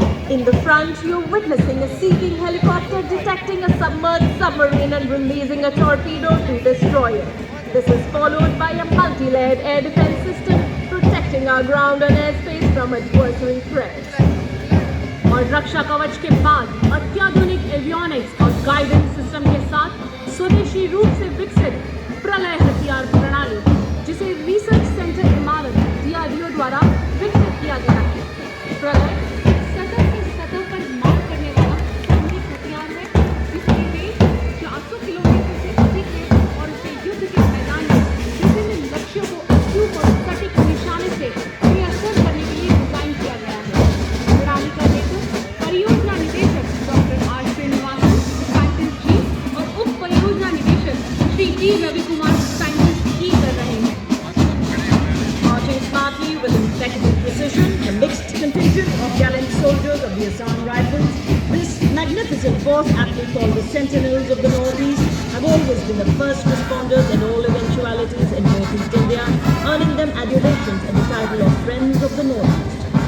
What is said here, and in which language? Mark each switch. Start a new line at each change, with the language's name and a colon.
English: In the front, you're witnessing a seeking helicopter detecting a submerged submarine and releasing a torpedo to destroy it. This is followed by a multi-layered air defense system protecting our ground and airspace from adversary threats.
Hindi: और रक्षा कवच के बाद अत्याधुनिक avionics और guidance system के साथ स्वदेशी रूप से विकसित प्रलय हथियार प्रणाली, जिसे रिसर्च सेंटर इमारत DRDO द्वारा विकसित किया गया है। प्रलय सतह से सतह पर मार करने वाला सामरिक हथियार है, जिसकी रेंज 400 किलोमीटर से अधिक है और उसे युद्ध के मैदान में विभिन्न लक्ष्यों को अचूक और सटीक निशाने से बेअसर करने के लिए डिजाइन किया गया है। प्रणाली का नेतृत्व परियोजना निदेशक डॉक्टर आर श्रीनिवासन, साइंटिस्ट जी, और उप परियोजना निदेशक श्री जी रवि कुमार, साइंटिस्ट जी, कर रहे हैं।
English: Marching smartly with impeccable precision, the mixed contingent of gallant soldiers of the Assam Rifles, this magnificent force, aptly called the Sentinels of the Northeast, have always been the first responders in all eventualities in Northeast India, earning them adulations and the title of Friends of the Northeast.